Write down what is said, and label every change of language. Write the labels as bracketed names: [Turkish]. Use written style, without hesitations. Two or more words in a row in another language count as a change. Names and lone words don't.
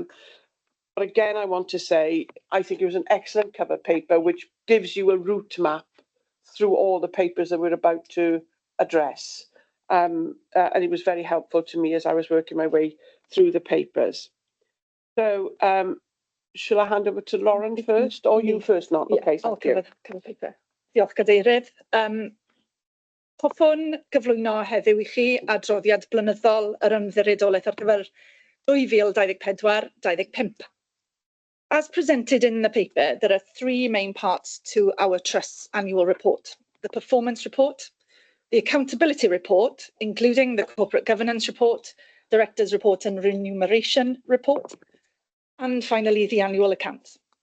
[English] But again, I want to say, I think it was an excellent cover paper, which gives you a route map through all the papers that we're about to address. And it was very helpful to me as I was working my way through the papers. So, shall I hand over to Lauren first, or you first, not? Yeah, okay, I'll thank you. cover paper. [Welsh] Diolch, Cadeirydd. Hoffwn gyflwyno heddiw I chi adroddiad blynyddol yr ymddiriedolaeth ar gyfer 2024-25. [English] As presented in the paper, there are three main parts to our Trust's annual report: the performance report, the accountability report, including the corporate governance report, director's report and remuneration report, and finally the annual accounts.